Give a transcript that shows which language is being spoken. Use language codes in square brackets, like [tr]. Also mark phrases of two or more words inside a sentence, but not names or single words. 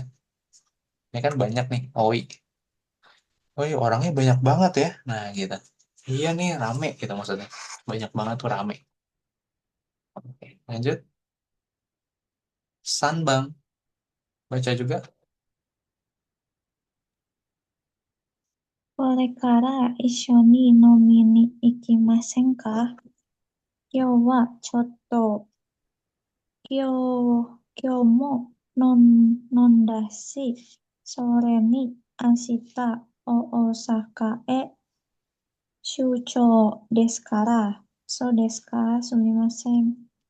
[id] Ini kan banyak nih, Oi. Oi orangnya banyak banget ya. Nah, gitu. Iya nih rame gitu maksudnya. Banyak banget tuh rame. Oke, lanjut. Sanbang. Baca juga. [ja] これから一緒に飲みに行きませんか？今日はちょっと、今日も飲んだし、それに明日大阪へ出張ですから、そうですか、すみません。